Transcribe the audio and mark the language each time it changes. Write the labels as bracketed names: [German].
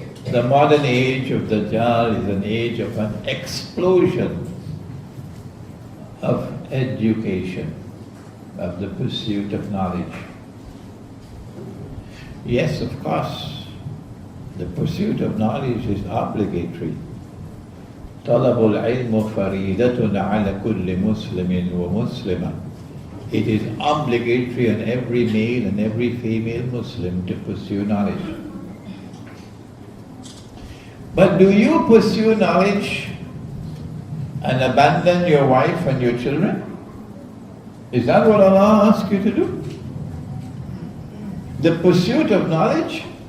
[English] The modern age of Dajjal is an age of an explosion of education, of the pursuit of knowledge. Yes, of course, the pursuit of knowledge is obligatory. [Arabic] طلب العلم فريضة على كل مسلم ومسلمة. [English] It is obligatory on every male and every female Muslim to pursue knowledge. But do you pursue knowledge and abandon your wife and your children? Is that what Allah asks you to do? The pursuit of knowledge?